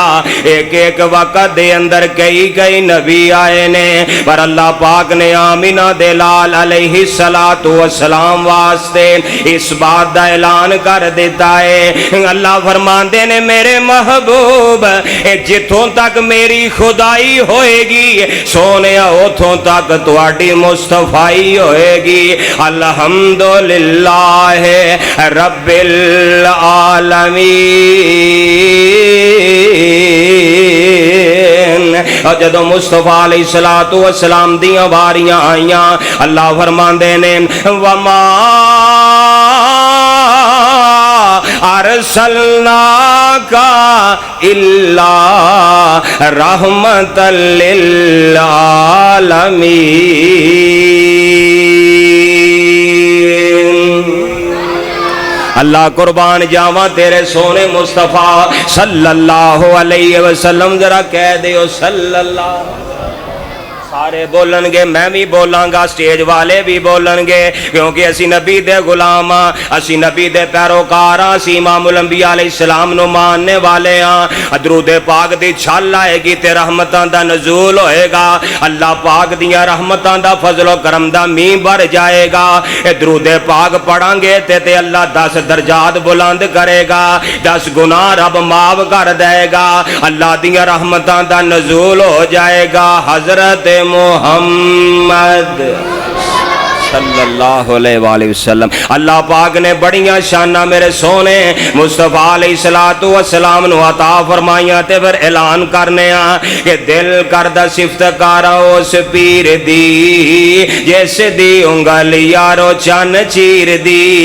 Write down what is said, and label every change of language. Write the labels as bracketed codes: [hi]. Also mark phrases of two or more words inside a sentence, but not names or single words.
[pa] اک اک وقت دے اندر کئی نبی آئے نے، پر اللہ پاک نے آمنہ دے لال [ar] عليه الصلاة والسلام [pa] واسطے اس بات دا اعلان کر دتا ہے. اللہ فرماندے نے میرے محبوب جتھوں تک میری خدائی ہوئےگی سوہنے اوتھوں تک تہاڈی مصطفائی ہوئےگی. [ar] الحمد لله رب العالمين. [pa] اور جدوں مصطفیٰ [ar] عليه الصلاة والسلام [pa] دیاں واریاں آئیاں اللہ فرماندے نے [ar] وما أرسلناك إلا رحمة للعالمين. [pa] اللہ قربان جاواں تیرے سوہنے مصطفیٰ [ar] صلى الله عليه وسلم. [pa] ذرا کہہ دیو صلی اللہ. سارے بولنگے، میں بھی بولانگا، سٹیج والے بھی بولنگے، کیونکہ اسی نبی دے غلام ہاں، اسی نبی دے پیروکار ہاں، اسی [ar] إمام الأنبياء عليه السلام [pa] نوں منن والے ہاں. درود پاک دی چھل آئےگی تے رحمتاں دا نزول ہوئےگا. اللہ پاک دیاں رحمتاں دا فضل و کرم دا مینہ ور جائےگا. درود پاک پڑھانگے تے اللہ 10 درجات بلند کرےگا، 10 گناہ رب معاف کر دےگا، اللہ دیاں رحمتاں دا نزول ہو جائےگا. [ar] حضرت محمد صلى الله عليه وسلم. [pa] اللہ پاک نے بڑیاں شاناں میرے سوہنے مصطفیٰ [ar] عليه الصلاة والسلام [pa] نوں عطا فرمائیاں تے فیر اعلان کرنے کہ دل کردا صفت کراں اس پیر دی جس دی انگل یارو چن چیر دی.